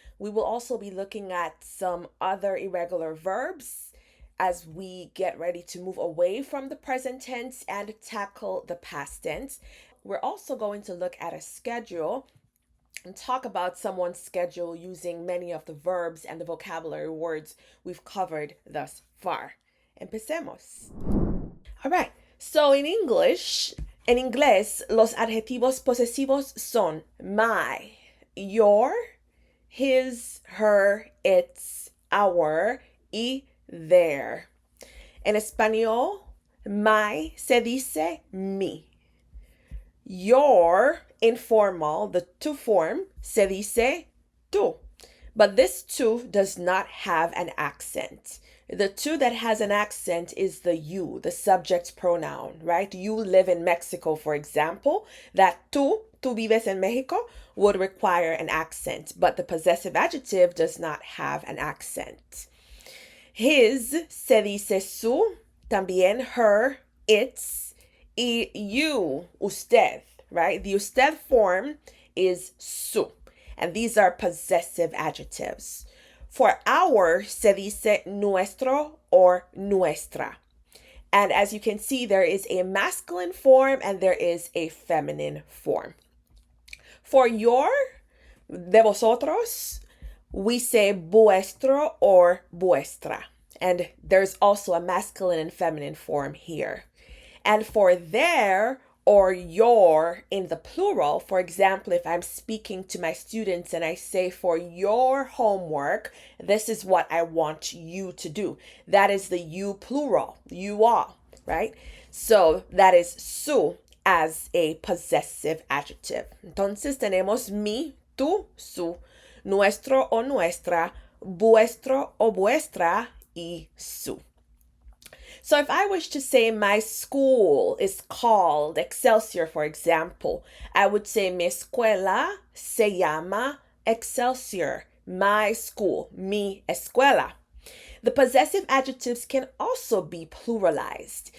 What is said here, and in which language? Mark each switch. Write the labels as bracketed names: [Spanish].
[English] We will also be looking at some other irregular verbs as we get ready to move away from the present tense and tackle the past tense. We're also going to look at a schedule and talk about someone's schedule using many of the verbs and the vocabulary words we've covered thus far. [Spanish] Empecemos. [English] All right. [Spanish] So in inglés, los adjetivos posesivos son my, your, his, her, its, our y their. En español, my se dice mi. [English] Your, informal, the to form, [Spanish] se dice tú. [English] But this tú does not have an accent. The tú that has an accent is the you, the subject pronoun, right? You live in Mexico, for example. That [Spanish] tú vives en Mexico, [English] would require an accent, but the possessive adjective does not have an accent. [Spanish] His se dice su, también her, its, y you, usted, [English] right? The usted form is su, and these are possessive adjectives. For our, [Spanish] se dice [English] nuestro or nuestra. And as you can see, there is a masculine form and there is a feminine form. For your, [Spanish] de vosotros, [English] we say vuestro or vuestra. And there's also a masculine and feminine form here. And for their or your in the plural, for example, if I'm speaking to my students and I say, for your homework, this is what I want you to do. That is the you plural, you all, right? So that is su as a possessive adjective. [Spanish] Entonces tenemos mi, tú, su, nuestro o nuestra, vuestro o vuestra y su. [English] So if I wish to say my school is called Excelsior, for example, I would say [Spanish] mi escuela se llama Excelsior. [English] My school, [Spanish] mi escuela. [English] The possessive adjectives can also be pluralized.